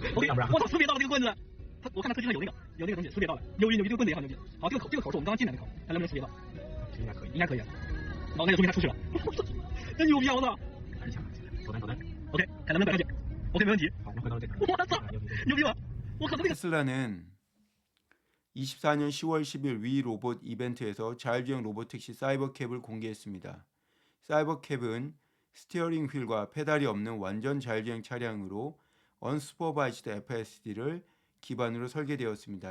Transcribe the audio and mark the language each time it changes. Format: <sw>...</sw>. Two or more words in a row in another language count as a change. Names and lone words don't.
<zh>我操，识别到了这个棍子。我看他车机上有那个东西识别到了，牛逼，这个棍子也好牛逼。好，这个口是我们刚刚进来的口，看能不能识别到。应该可以。哦，那就说明他出去了。真牛逼啊！我操！走单。 OK，看能不能摆上去。OK，没问题。好，我们回到这个。我操，牛逼吧！我靠，这个</zh> <ko>테슬라는 24년 10월 10일 위 로봇 이벤트에서 자율주행 로봇택시 사이버캡을 공개했습니다. 사이버캡은 스티어링 휠과 페달이 없는 완전 자율주행 차량으로 언슈퍼바이즈드 FSD를 기반으로 설계되었습니다.</ko>